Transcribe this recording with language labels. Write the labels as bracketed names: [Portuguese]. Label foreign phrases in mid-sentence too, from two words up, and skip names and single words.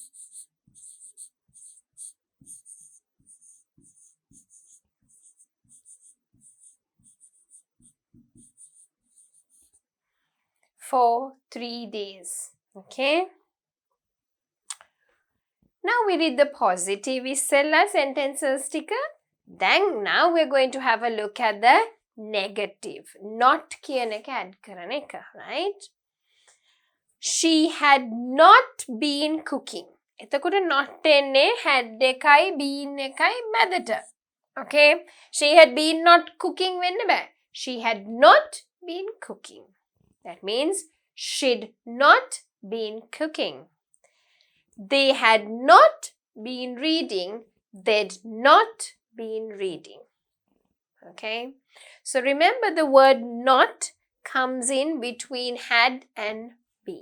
[English] For 3 days. Okay. Now we read the positive Isella sentences sticker. Then now we're going to have a look at the negative. [Sinhala] Not කියන එක add කරන එක, [English] right? She had not been cooking. [Sinhala] එතකොට not එන්නේ had එකයි been එකයි මැදට. [English] Okay? She had been not cooking [Sinhala] වෙන්න බෑ. [English] She had not been cooking. That means she'd not been cooking. They had not been reading. They'd not been reading. Okay? So remember the word not comes in between had and been.